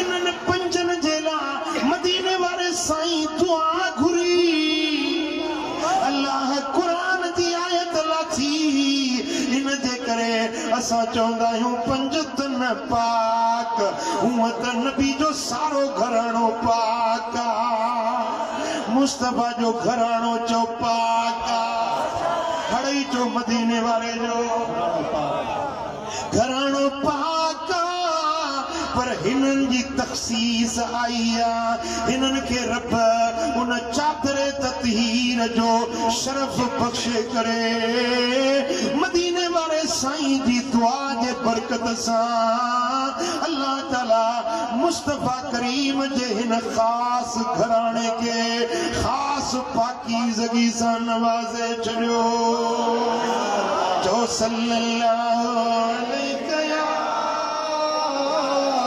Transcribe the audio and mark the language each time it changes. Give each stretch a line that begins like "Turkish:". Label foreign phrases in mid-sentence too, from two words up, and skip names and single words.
Sindhi: इन्हनि पंजनि जे लाइ मदीने वारे साईं दुआ घुरी अल्लाह कुरान जी आयत लाथी इन जे करे असां चवंदा आहियूं पंज तन पाक हूअं त नबी जो सारो घराणो पाक आहे मुस्तफा जो घराणो चो पाक आहे हड़ई जो मदीने वारे जो घराणो पाक पर हिनन जी तखसीस आई आहे हिनन के रब उन चादरे ततहीर जो शरफ बख्शे करे मदीने वाले साईं जी दुआ जे बरकत सां अल्लाह ताला मुस्तफा करीम जे हिन खास घराने के खास पाकीज़गी सां नवाज़े छड़ियो जो
Arabic: صلى الله عليه